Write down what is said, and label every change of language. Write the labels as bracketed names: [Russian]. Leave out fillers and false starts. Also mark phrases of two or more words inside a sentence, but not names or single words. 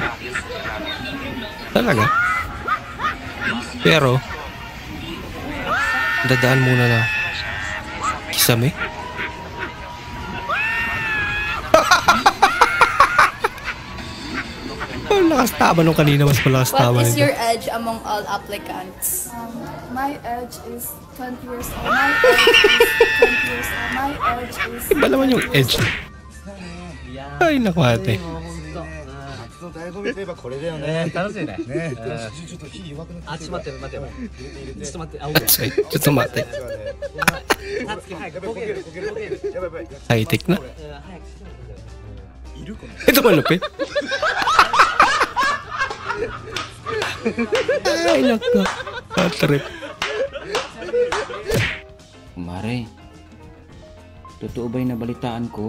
[Filipino] Talaga. Pero dadaan muna na kisame. Malakas tama nung kanina, mas malakas tama. [English] What is your age among all applicants? My age is 20 years old. My age is 20 years old. My age is... [Filipino] Iba naman yung edge. Ay, naku ate. [Japanese] 醍醐味といえばこれだよね。楽しいね。ね。ちょっと火弱くなって。ちょっと待って待って。ちょっと待って。ちょっと待って。 [Filipino] High tech na. Ito malupit. Ay, naku. Trip. Kumare, totoo ba yung nabalitaan ko?